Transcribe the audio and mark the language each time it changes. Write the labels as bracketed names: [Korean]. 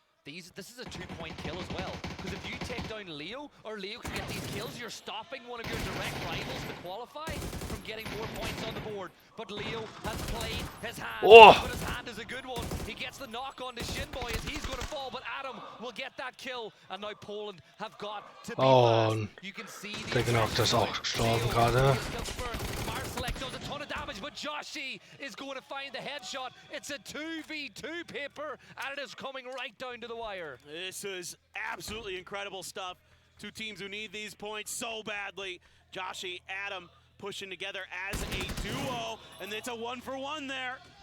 [English] This is a 2-point kill as well. Because if you take down Leo, or Leo can get these kills, you're stopping one of your direct rivals to qualify from getting more points on the board. But Leo has played his hand, but his hand is a good one. He gets the knock on to Shinboy as he's going to fall, but Adam will get that kill. And now Poland have got to be fast. You can see [German] der Genockte ist auch gestorben gerade. [English] Marsalek does a ton of damage, but Joshi is going to find the headshot. It's a 2v2 paper, and it is coming right down to the wire. This is absolutely incredible stuff. 2 teams who need these points so badly. Joshi, Adam pushing together as a duo, and it's a 1-for-1 there.